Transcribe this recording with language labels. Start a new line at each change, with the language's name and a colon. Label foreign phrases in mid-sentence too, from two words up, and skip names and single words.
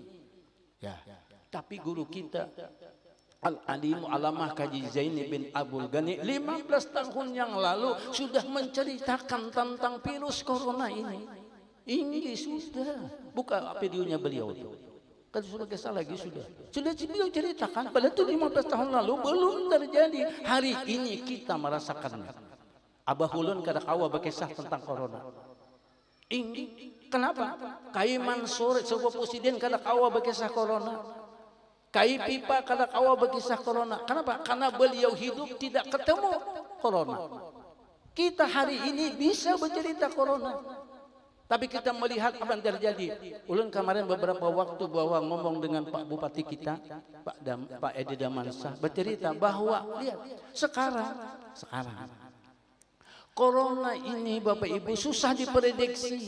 Indonesian: Ya, tapi guru kita Al-Alim Alamah Kaji Zaini bin Abdul Ghani 15 tahun yang lalu sudah menceritakan tentang virus corona ini. Ini sudah buka videonya beliau itu. Kan sudah kesal lagi sudah beliau ceritakan pada itu 15 tahun lalu belum terjadi. Hari ini kita merasakannya.
Banjar: Abah Ulun kada kawa berkisah tentang corona.
Indonesian: Ini kenapa?
Banjar: Kai Mansur sebuah presiden kada kawa berkisah corona. Kai Pipa kada kawa berkisah corona.
Indonesian: Kenapa? Karena beliau hidup tidak ketemu corona. Kita hari ini bisa bercerita corona. Tapi kita melihat apa yang terjadi. Ulun kemarin beberapa waktu bahwa ngomong dengan Pak Bupati kita, Pak Edi Damansyah, bercerita bahwa lihat sekarang corona ini Bapak Ibu susah diprediksi.